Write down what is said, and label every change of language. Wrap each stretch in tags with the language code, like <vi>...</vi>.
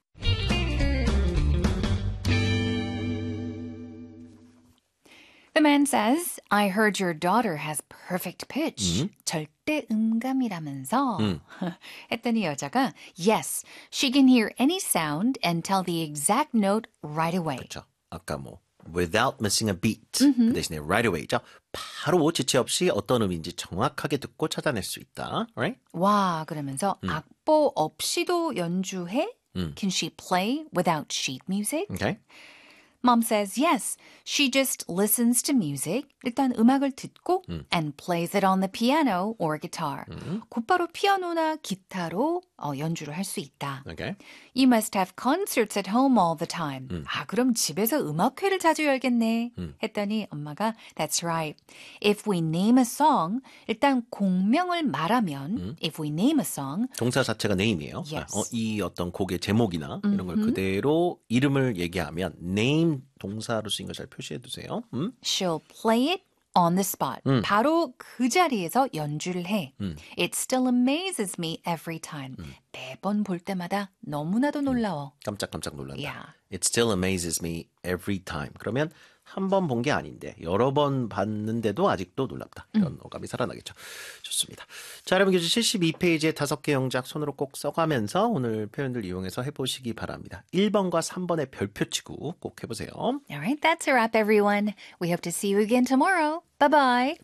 <en>The man says, I heard your daughter has perfect pitch.</en> <ko>Mm-hmm. 절대 음감이라면서. Mm. 했더니 여자가,</ko> <en>yes, she can hear any sound and tell the exact note right away.</en> <ko>그렇죠. 아까 뭐,</ko> <en>without missing a beat. Mm-hmm.</en> <ko>그 대신에</ko> <en>right away.</en> <ko>자, 바로 지체 없이 어떤 음인지 정확하게 듣고 찾아낼 수 있다.</ko> <en>Right?</en> <ko>와, 그러면서 악보 없이도 연주해?</ko> <en>Can she play without sheet music? Okay. Mom says, yes, she just listens to music,</en> <ko>일단 음악을 듣고,</ko> <en>and plays it on the piano or guitar.</en> <ko>곧바로 피아노나 기타로 연주를 할 수 있다.</ko> <en>Okay. You must have concerts at home all the time.</en> <ko>아, 그럼 집에서 음악회를 자주 열겠네. 했더니 엄마가,</ko> <en>that's right. If we name a song,</en> <ko>일단 곡명을 말하면,</ko> <en>if we name a song.</en> <ko>동사 자체가 name이에요.</ko> <en>Yes.</en> <ko>이 어떤 곡의 제목이나 이런 걸 그대로 이름을 얘기하면, name 동사로 쓰인 걸 잘 표시해 두세요.</ko> <en>She'll play it on the spot.</en> <ko>바로 그 자리에서 연주를 해.</ko> <en>It still amazes me every time.</en> <ko>매번 볼 때마다 너무나도 놀라워. 깜짝깜짝 놀란다.</ko> <en>Yeah. It still amazes me every time.</en> <ko>그러면 한 번 본 게 아닌데 여러 번 봤는데도 아직도 놀랍다. 이런 어감이 살아나겠죠. 좋습니다. 자, 여러분 교재 72페이지에 다섯 개 영작 손으로 꼭 써가면서 오늘 표현들 이용해서 해보시기 바랍니다. 1번과 3번의 별표치고 꼭 해보세요.</ko> <en>All right, that's a wrap, everyone. We hope to see you again tomorrow. Bye-bye.</en>